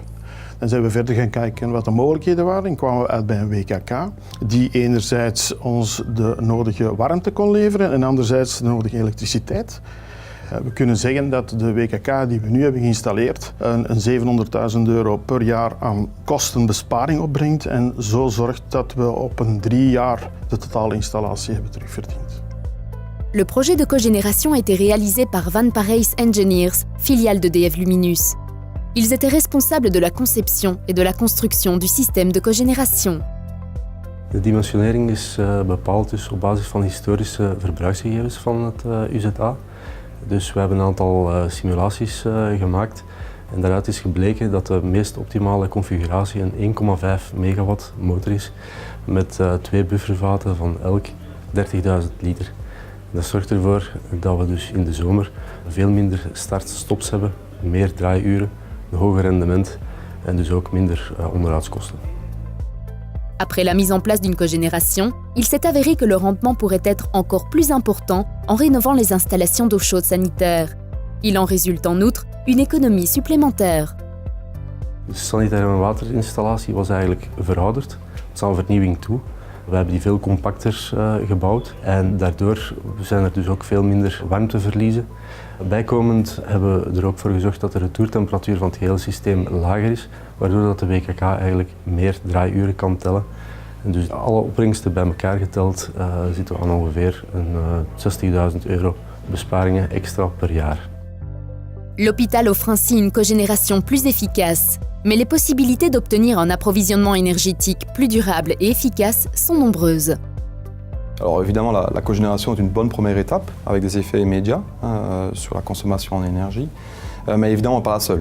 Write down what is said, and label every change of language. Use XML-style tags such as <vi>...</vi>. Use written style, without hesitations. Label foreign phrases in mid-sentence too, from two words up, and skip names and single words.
<nl>Dan zijn we verder gaan kijken wat de mogelijkheden waren en kwamen we uit bij een WKK die enerzijds ons de nodige warmte kon leveren en anderzijds de nodige elektriciteit. We kunnen zeggen dat de WKK die we nu hebben geïnstalleerd een €700.000 per jaar aan kostenbesparing opbrengt en zo zorgt dat we op een 3 jaar de totale installatie hebben terugverdiend.</nl> <fr>Le projet de cogénération a été réalisé par Van Parijs Engineers, filiale de DF Luminus. Ils étaient responsables de la conception et de la construction du système de cogénération.</fr> <nl>De dimensionering is bepaald dus op basis van historische verbruiksgegevens van het UZA. Dus we hebben een aantal simulaties gemaakt en daaruit is gebleken dat de meest optimale configuratie een 1,5 megawatt motor is met 2 buffervaten van elk 30.000 liter. Dat zorgt ervoor dat we dus in de zomer veel minder start-stops hebben, meer draaiuren, een hoger rendement en dus ook minder onderhoudskosten.</nl> <fr>Après la mise en place d'une cogénération, il s'est avéré que le rendement pourrait être encore plus important en rénovant les installations d'eau chaude sanitaire. Il en résulte en outre une économie supplémentaire.</fr> <nl>De sanitaire waterinstallatie was eigenlijk verouderd. Het staat vernieuwing toe. We hebben die veel compacter gebouwd en daardoor zijn er dus ook veel minder warmteverliezen. Bijkomend hebben we er ook voor gezorgd dat de retourtemperatuur van het hele systeem lager is, waardoor dat de WKK eigenlijk meer draaiuren kan tellen. En dus alle opbrengsten bij elkaar geteld zitten we aan ongeveer €60.000 besparingen extra per jaar.</nl> <fr>L'hôpital offre ainsi une cogénération plus efficace, mais les possibilités d'obtenir un approvisionnement énergétique plus durable et efficace sont nombreuses. Alors évidemment, la cogénération est une bonne première étape avec des effets immédiats sur la consommation en énergie, mais évidemment pas la seule.</fr>